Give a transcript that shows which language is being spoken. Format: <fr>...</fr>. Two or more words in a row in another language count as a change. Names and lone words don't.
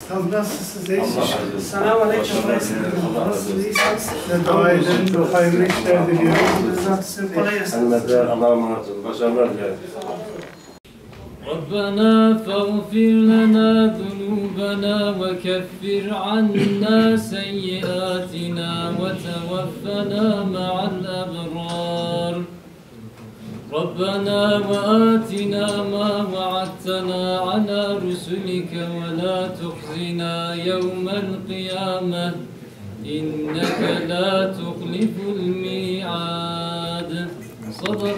<tr>Tam nasılsınız? İyisiniz. Selamun aleyküm. Size dua edin. Hayırlı işler diliyorum. Kolay gelsin. Hürmetler, Allah'a emanet olun. Başarılar dilerim.</tr> <ar>ربنا فاغفر لنا ذنوبنا وكفر عنا سيئاتنا وتوفنا مع الأبرار ربنا وآتنا ما وعدتنا على رسلك ولا تخزنا يوم القيامة إنك لا تخلف الميعاد صدق</ar>